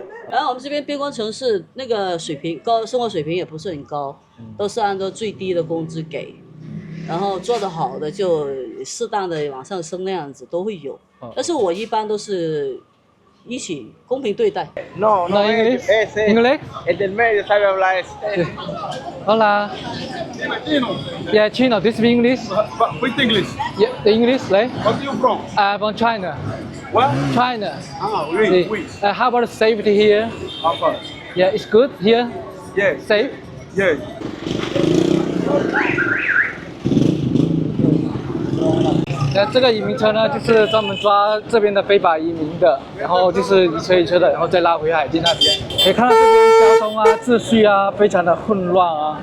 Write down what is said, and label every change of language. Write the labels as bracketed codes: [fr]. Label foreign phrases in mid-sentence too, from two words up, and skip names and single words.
[zh] 然后我们这边边关城市那个水平高，生活水平也不是很高，都是按照最低的工资给。然后做得好的就适当的往上升那样子都会有，但是我一般都是一起公平对待。 [en] No, English. English. [es] El del medio sabe hablar Hola. Yeah, Chino. [en] Do you speak English? With English. Yeah, the English, right? Where are you from? I'm from China. What? China. Ah, See. oui. How about safety here? How far? Yeah, it's good here. Yeah. Safe. Yeah. [zh] 这个移民车呢，就是专门抓这边的非法移民的，然后就是一车一车的，然后再拉回海地那边。可以看到这边交通啊、秩序啊，非常的混乱啊。